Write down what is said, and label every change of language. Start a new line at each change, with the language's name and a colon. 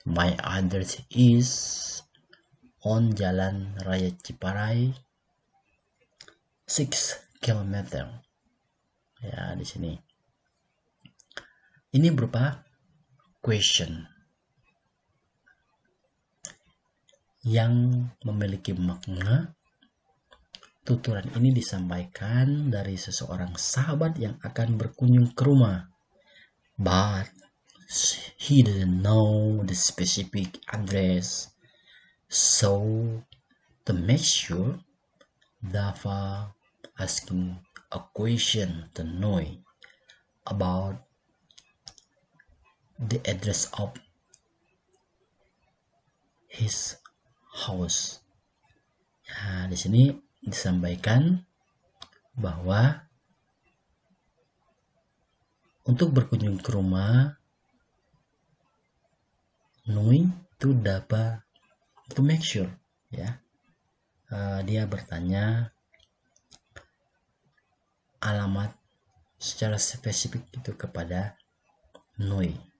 English: My address is on Jalan Raya Ciparai 6 km.
Indonesian: Ya, di sini. Ini berupa question yang memiliki makna. Tuturan ini disampaikan dari seseorang sahabat yang akan berkunjung ke rumah,
English: but he didn't know the specific address. So to make sure, Dava asking a question to Noi about the address of his house.
Indonesian: Nah, di sini disampaikan bahwa untuk berkunjung ke rumah Noi itu dapat
English: to make sure,
Indonesian: ya, dia bertanya alamat secara spesifik itu kepada Noi.